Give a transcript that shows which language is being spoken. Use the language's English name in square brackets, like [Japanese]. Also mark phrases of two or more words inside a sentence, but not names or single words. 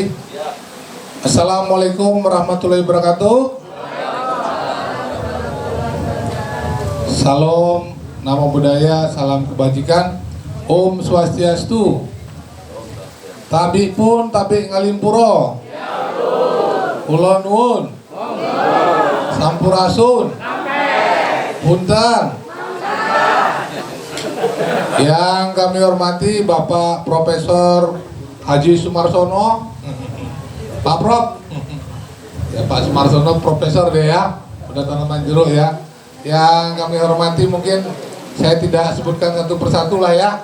[Arabic] السلام عليكم ورحمة الله وبركاته. [Indonesian] Salam, namo budaya, salam kebajikan. [Balinese] Om Swastiastu. [Lampung Api] Tabi pun tabi ngalimpuro. [Javanese] Kula nuwun. Sampurasun. Punten. [Indonesian] Yang kami hormati Bapak Profesor Haji Sumarsono, Pak Prof, ya Pak Sumarsono Profesor deh ya, udah tanaman jeruk ya. Yang kami hormati mungkin saya tidak sebutkan satu persatu lah ya.